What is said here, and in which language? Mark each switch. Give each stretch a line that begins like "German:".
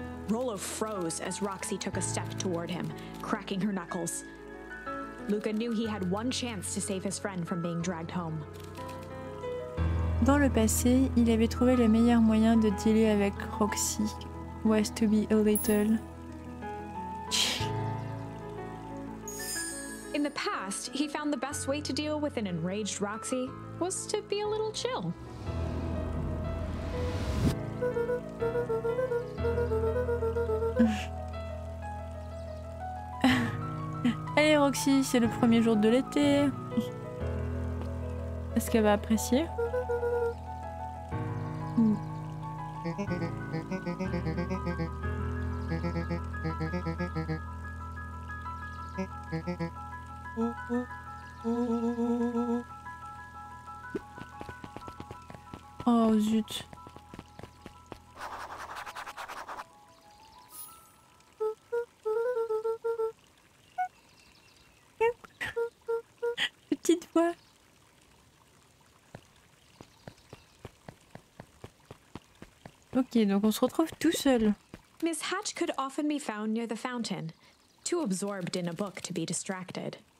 English: Rollo froze as Roxy took a step toward him, cracking her knuckles. Luca knew he had one chance to save his friend from being dragged home.
French: Dans le passé, il avait trouvé le meilleur moyen de dealer avec Roxy
English: was to be a little. In the past, he found the best way to deal with an enraged Roxy was to be a little chill.
French: Allez Roxy, c'est le premier jour de l'été. Est-ce qu'elle va apprécier? Oh zut. Petite voix. Ok, donc on se retrouve tout seul.
English: Miss Hatch could often be found near the fountain, too absorbed in a book to be distracted.